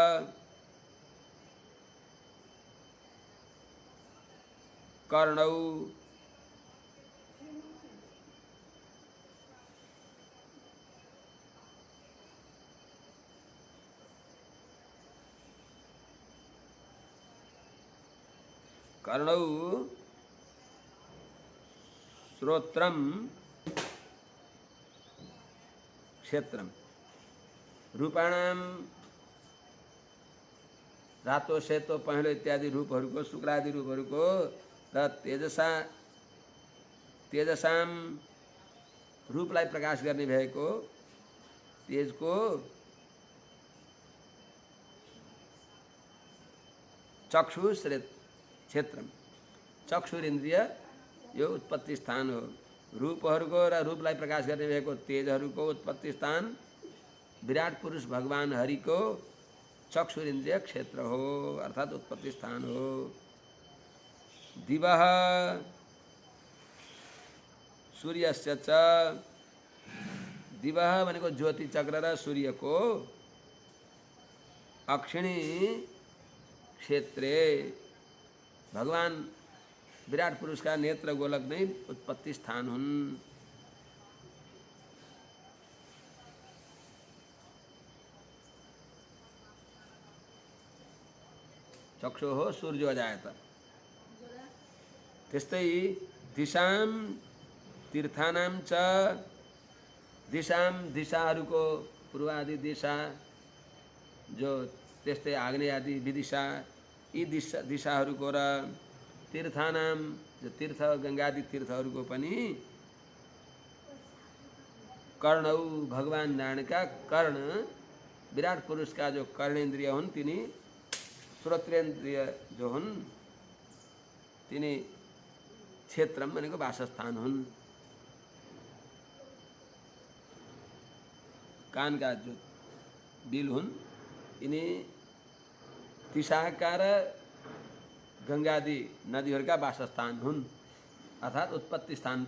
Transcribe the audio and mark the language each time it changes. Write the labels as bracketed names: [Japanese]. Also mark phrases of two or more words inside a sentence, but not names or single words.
[Sanskrit] कर्णौ कर्णौ श्रोत्रम क्षेत्रम रूपाणाम [Nepali] रातो सेतो पहेँलो इत्यादि रूपहरूको शुक्लादि रूपहरूको र तेजसाम रूपलाई प्रकाश गर्ने भएको तेजको चक्षु क्षेत्रम चक्षुर इन्द्रिय यो उत्पत्ति स्थान हो। रूपहरूको र रूपलाई प्रकाश गर्ने भएको तेजहरूको उत्पत्ति स्थान विराट पुरुष भगवान हरिको चक्षुर इन्द्रिय क्षेत्र हो अर्थात उत्पत्ति स्थान हो। [Sanskrit] दिवः सूर्यस्य च दिवः [Nepali] भनेको ज्योति चक्र र सूर्यको [Sanskrit] अक्षिणी क्षेत्रे [Nepali] भगवान विराट पुरुष का नेत्र गोलक नै उत्पत्ति स्थान हुन्। चक्षु हो [Sanskrit] सूर्य अजायत [Nepali] त्यस्तै [Sanskrit] दिशाम तीर्थानां च दिशाम [Nepali] दिशाहरूको पूर्वादि दिशा जो त्यस्तै आग्नेय आदि विदिशा यी दिशाहरूको र तीर्थानाम जो तीर्थ गंगादि तीर्थहरूको पनि कर्णौ भगवान नारायण का कर्ण विराट पुरुष का जो कर्णेन्द्रिय हुन् तिनी श्रोत्रेन्द्रिय जो हुन् तिनी क्षेत्रम भनेको वासस्थान हुन्। कान का जो बिल हुन् यिनी दिशाका र गंगादि नदीहरूका वासस्थान हुन् अर्थात् उत्पत्ति स्थान।